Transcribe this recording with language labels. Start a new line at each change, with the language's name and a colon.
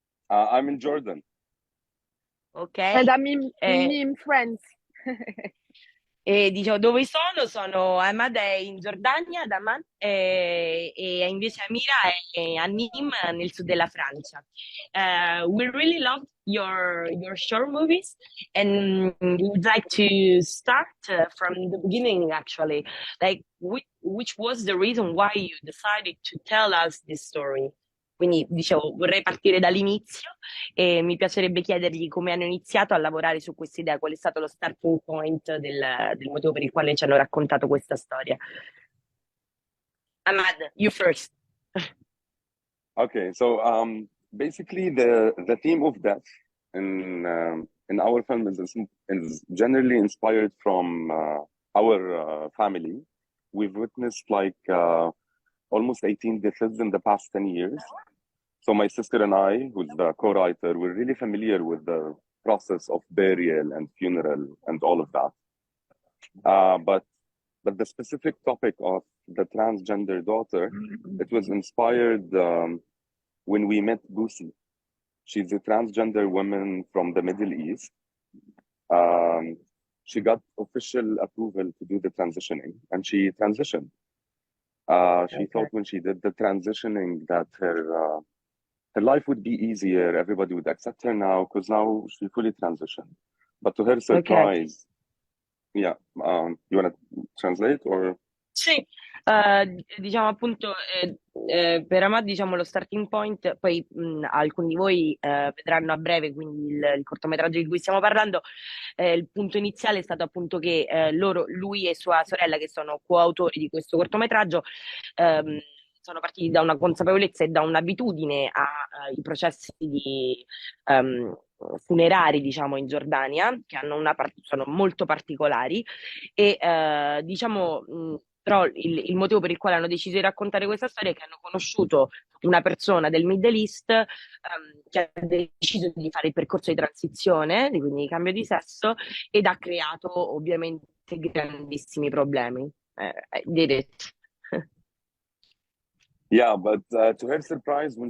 English: I'm in Jordan. Ok. And I'm in France.
Italian: E dicevo, dove sono? Ahmad è in Giordania, ad Amman, e invece Amira è a Nîmes, nel sud della Francia.
English: We really love your short movies, and we would like to start from the beginning, actually. Like, which was the reason why you decided to tell us this story?
Italian: Quindi, dicevo, vorrei partire dall'inizio e mi piacerebbe chiedergli come hanno iniziato a lavorare su questa idea, qual è stato lo starting point del motivo per il quale ci hanno raccontato questa storia.
English: Ahmad, you first. Okay, so basically the theme of death in our film is generally inspired from our family. We've witnessed like almost 18 deaths in the past 10 years. So my sister and I, who's the co-writer, we're really familiar with the process of burial and funeral and all of that. But the specific topic of the transgender daughter, it was inspired when we met Busi. She's a transgender woman from the Middle East. She got official approval to do the transitioning, and she transitioned. She thought when she did the transitioning that her life would be easier. Everybody would accept her now because now she fully transitioned. But to her surprise, yeah, you want to translate or?
Italian: Sì, diciamo appunto per Ahmad diciamo lo starting point, poi alcuni di voi vedranno a breve quindi il cortometraggio di cui stiamo parlando, il punto iniziale è stato appunto che lui e sua sorella che sono coautori di questo cortometraggio ehm, sono partiti da una consapevolezza e da un'abitudine ai processi ehm, funerari diciamo in Giordania che hanno sono molto particolari e diciamo però il motivo per il quale hanno deciso di raccontare questa storia è che hanno conosciuto una persona del Middle East che ha deciso di fare il percorso di transizione, quindi di cambio di sesso, ed ha creato ovviamente grandissimi problemi.
English: Did it. Yeah, but to her surprise, when